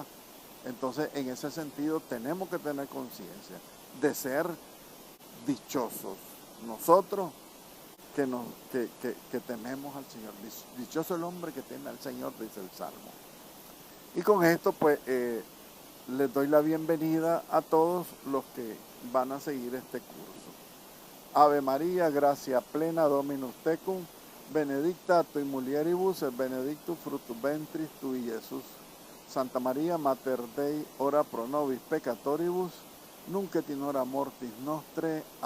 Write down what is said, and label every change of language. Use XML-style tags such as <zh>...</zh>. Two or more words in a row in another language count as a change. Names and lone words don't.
<es>Entonces, en ese sentido, tenemos que tener conciencia de ser dichosos nosotros que tememos al Señor. Dichoso el hombre que teme al Señor, dice el Salmo. Y con esto, pues, les doy la bienvenida a todos los que van a seguir este curso.</es> <la>Ave María, gracia plena, Dominus tecum, benedicta tu in mulieribus, et benedictus fructus ventris tui, Jesús. Santa María, Mater Dei, ora pro nobis peccatoribus, nunc et in hora mortis nostre.</la>